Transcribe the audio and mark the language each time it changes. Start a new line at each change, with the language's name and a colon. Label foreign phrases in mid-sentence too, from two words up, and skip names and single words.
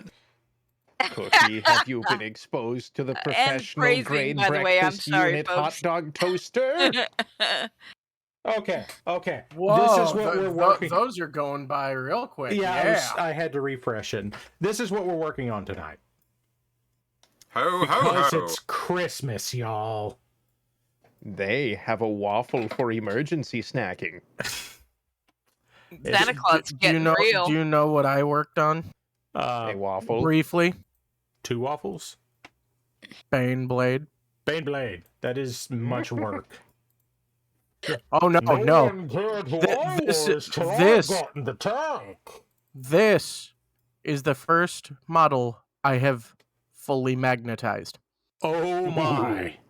English: Cookie, have you been exposed to the professional phrasing, grade by the way, I'm breakfast sorry, unit folks. hot dog toaster? Okay. Whoa, This is what we're working. Those are going by real quick. Yeah, I had to refresh it. This is what we're working on tonight. Ho, ho, Because ho. it's Christmas, y'all. They have a waffle for emergency snacking. Santa Claus do you getting know? real. Do you know what I worked on A waffle. briefly? 2 waffles? Bane Blade. Bane Blade. That is much work. Oh no, no! one cared who Th- I this- was till this- I got in the tank. This is the first model I have fully magnetized. Oh my.